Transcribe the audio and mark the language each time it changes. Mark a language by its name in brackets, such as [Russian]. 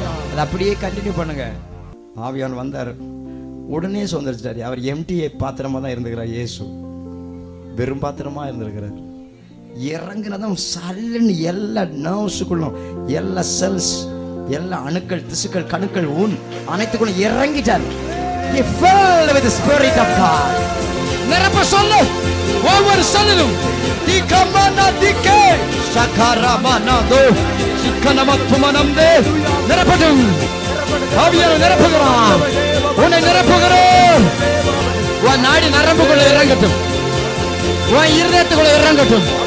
[Tamil] அது அப்படியே கண்டினியூ பண்ணுங்க. ஆவியான் வந்தார், உடனே சுதந்தரிச்சாரு. அவர் எம்டிஏ பாத்திரமா தான் இருந்துக்கிறார். இயேசு வெறும் பாத்திரமா இருந்திருக்கிறார். இறங்குனதும் சல்லுன்னு எல்லா நர்வ்ஸுக்குள்ளும், எல்லா செல்ஸ், எல்லா அணுக்கள், திசுக்கள், கணுக்கள், ஊன் அனைத்துக்குள்ளும் இறங்கிட்டார். [English] He filled with the Spirit of God. [Tamil] நிரப்ப சொல்லு. ஒவ்வொரு செல்லிலும் திகமன திகே சகரமனதோ சிக்கனமத்துமனம்தே நிரப்பட்டும். ஆவியானவர் நிரப்புகிறார். உன்னை நிரப்புகிறார். உன் நாடி நரம்புக்குள்ள இறங்கட்டும். உன் இருதயத்துக்குள்ள இறங்கட்டும்.